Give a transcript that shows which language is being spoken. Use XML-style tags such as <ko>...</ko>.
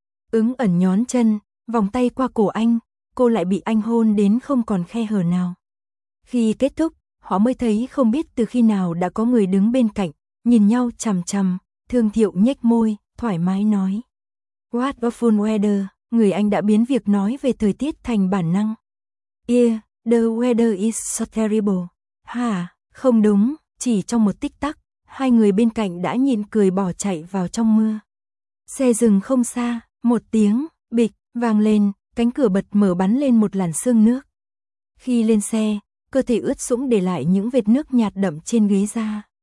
<vi>Ứng Ẩn nhón chân, vòng tay qua cổ anh, cô lại bị anh hôn đến không còn khe hở nào. Khi kết thúc, họ mới thấy không biết từ khi nào đã có người đứng bên cạnh, nhìn nhau chằm chằm. Thương Thiệu nhếch môi, thoải mái nói. What a fun weather, người Anh đã biến việc nói về thời tiết thành bản năng.</vi> <en>Yeah, the weather is so terrible.</en> <vi>Ha, không đúng, chỉ trong một tích tắc, hai người bên cạnh đã nhịn cười bỏ chạy vào trong mưa. Xe dừng không xa, một tiếng, bịch, vang lên, cánh cửa bật mở bắn lên một làn sương nước. Khi lên xe, cơ thể ướt sũng để lại những vệt nước nhạt đậm trên ghế da.</vi>